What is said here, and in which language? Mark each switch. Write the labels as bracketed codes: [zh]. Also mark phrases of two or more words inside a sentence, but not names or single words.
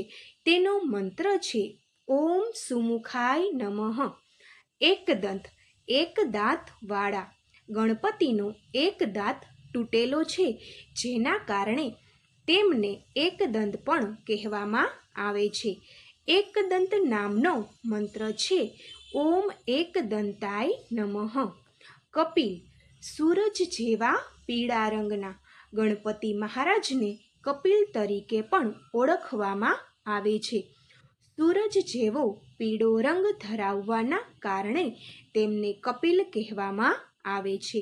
[gu] તેનો મંત્ર છે [sa] ઓમ સુમુખાય નમઃ. [gu] એક દંત, એક દાંત વાળા. ગણપતિનો એક દાંત તૂટેલો છે, જેના કારણે તેમને એકદંત પણ કહેવામાં આવે છે. એકદંત નામનો મંત્ર છે [sa] ओम एकदंताय नमः। [gu] કપિલ સૂરજ જેવા પીળા રંગના ગણપતિ મહારાજ ને કપિલ તરીકે પણ ઓળખવામાં આવે છે। સૂરજ જેવો પીળો રંગ ધરાવવાના કારણે તેમને કપિલ કહેવામાં આવે છે।